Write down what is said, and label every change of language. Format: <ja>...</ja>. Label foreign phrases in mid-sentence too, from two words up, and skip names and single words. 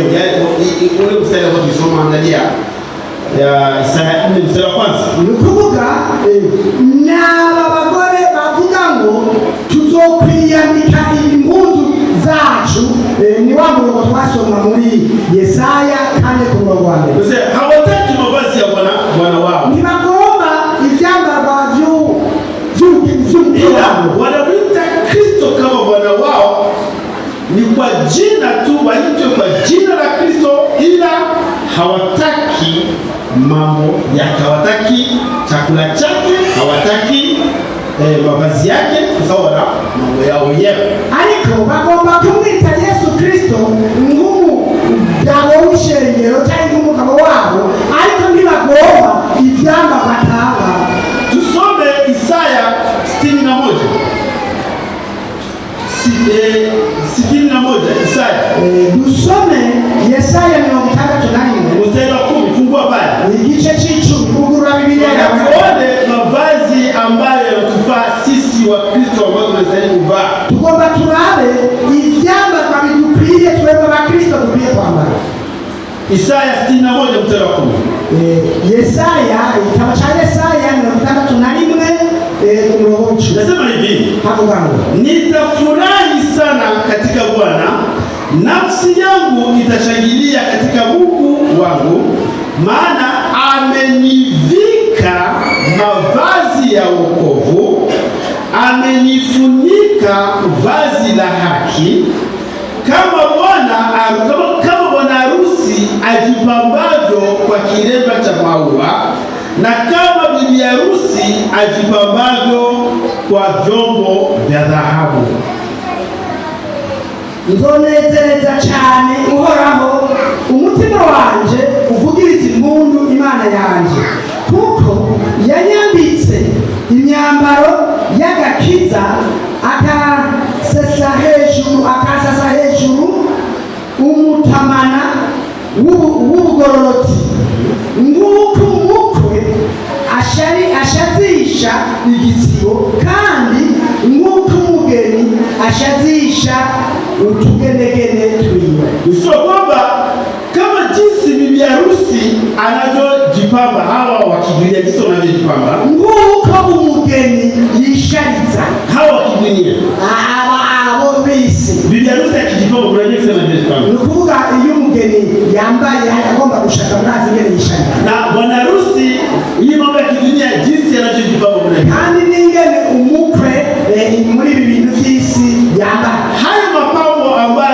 <sw>Yaani ule mstari ambao tulisoma, angalia ya Isaya 4 mstari wa kwanza.</sw> <rn>Nukuvuga n'aba bagore bavuga ngo tuzokwiyambika impuzu zacu, ni wa murongo twasoma muri Yesaya 4:1.</rn> <sw>Sasa hawataki mavazi ya bwana wao.</sw> <rn>Ntibagomba ivyambarwa</rn> <sw>ila wanamwita Kristo kama bwana wao, ni kwa jina tu, waitwe kwa jina la Kristo, ila hawataki mambo yake, hawataki chakula chake, hawataki mavazi yake, kwa sababu wana mambo yao wenyewe.</sw> <rn>Ariko bagomba kumwita Yesu Kristo nk'umugabo w'ishengero cyangwa umugabo wabo, ariko ntibagomba ivyambarwa batanga.</rn> <sw>Tusome Isaya 61. 61 Isaya.</sw> <rn>Dusome Yesaya 61</rn> <sw>mstari wa 10, fungua pale.</sw> <rn>igice c'icumi, ugurura Biblia yawe.</rn> <sw>Tuone mavazi ambayo yanatufaa sisi wa Kristo ambao tunastahili kuvaa.</sw> <rn>Tugomba turabe ivyambarwa bidukwiye twebwe abakristo dukwiye kwambara.</rn> <sw>Isaya 61 mstari wa 10.</sw> <rn>Yesaya, igitabo cha Yesaya 61 umurongo w'icumi.</rn> <sw>Nasema hivi,</sw> <rn>havuga ngo</rn> <sw>nitafurahi sana katika Bwana, nafsi yangu itashangilia katika Mungu wangu, maana amenivika mavazi ya wokovu, amenifunika vazi la haki, kama bwana harusi ajipambavyo kwa kilemba cha maua, na kama bibi harusi ajipambavyo kwa vyombo vya dhahabu.</sw> <rn>nzonezereza cyane uhoraho, umutima wanje uvugiriza impundu Imana yanje, kuko yanyambitse imyambaro y'agakiza, akasasa hejuru umutamana w'ubugororotsi, nguko umukwe ashazisha igitsibo, kandi nguko umugeni ashazisha utugenegene twiwe.</rn> <sw>Sio kwamba kama jinsi bibi harusi anavyojipamba, hawa wakidunia jinsi wanavyojipamba,</sw> <rn>nguko umugeni yishariza,</rn> <sw>hawa wakidunia</sw> <rn>abo bisi.</rn> <sw>Bibi harusi akijipamba, kuna nini sema anajipamba?</sw> <rn>Nukuvuga iyo umugeni yambaye agomba gushaka murazi ngene yishariza,</rn> <sw>na bwana harusi iyi mambo ya kidunia jinsi anavyojipamba kuna nini,</sw> <rn>kandi ningene umukwe muri ibi bintu by'isi yambaye.</rn> <sw>hayo mapambo</sw>